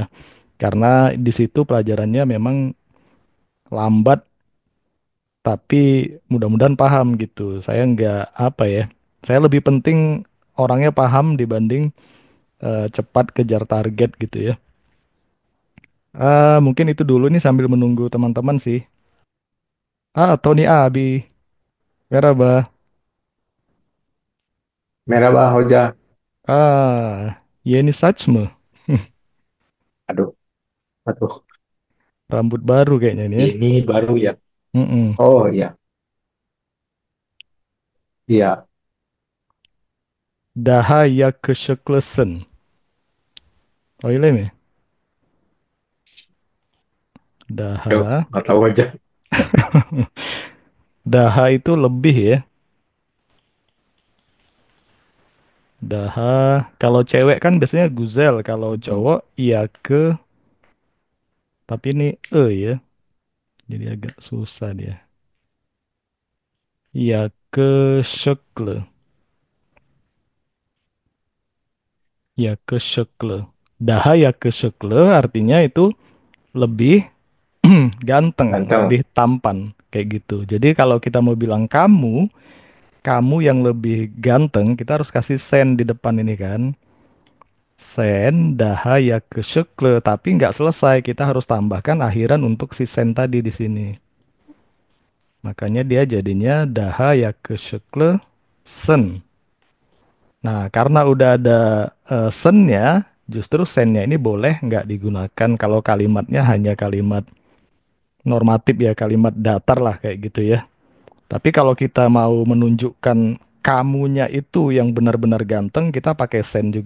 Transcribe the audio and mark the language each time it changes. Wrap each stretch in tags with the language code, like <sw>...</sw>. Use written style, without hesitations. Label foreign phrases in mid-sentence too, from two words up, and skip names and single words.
<id>Karena di situ pelajarannya memang lambat tapi mudah-mudahan paham gitu. Saya nggak apa ya. Saya lebih penting orangnya paham dibanding cepat kejar target gitu ya. Mungkin itu dulu nih sambil menunggu teman-teman sih.</id> <tr>Tony abi. Merhaba. Merhaba Hoca. Yeni saç mı?</tr> <id>Aduh, aduh. Rambut baru kayaknya ini ya. Ini baru ya. Mm-mm. Oh iya, iya.</id> <tr>Daha yakışıklısın. Öyle mi?</tr> <id>Aduh,</id> <tr>Daha.</tr> <id>nggak tahu aja. Daha itu lebih ya. Daha. Kalau cewek kan biasanya guzel. Kalau Hmm. cowok iya ke. Tapi ini ya. Jadi agak susah dia.</id> <tr>Yakışıklı. Yakışıklı. Daha yakışıklı</tr> <id>artinya itu lebih ganteng, Ganteng, lebih tampan kayak gitu. Jadi kalau kita mau bilang kamu, kamu yang lebih ganteng, kita harus kasih sen di depan ini kan.</id> <tr>Sen daha yakışıklı,</tr> <id>tapi nggak selesai, kita harus tambahkan akhiran untuk si sen tadi di sini. Makanya dia jadinya</id> <tr>daha yakışıklı sen.</tr> <id>Nah, karena udah ada sennya, justru sennya ini boleh nggak digunakan kalau kalimatnya hanya kalimat normatif ya, kalimat datar lah kayak gitu ya. Tapi kalau kita mau menunjukkan kamunya itu yang benar-benar ganteng, kita pakai sen juga.</id>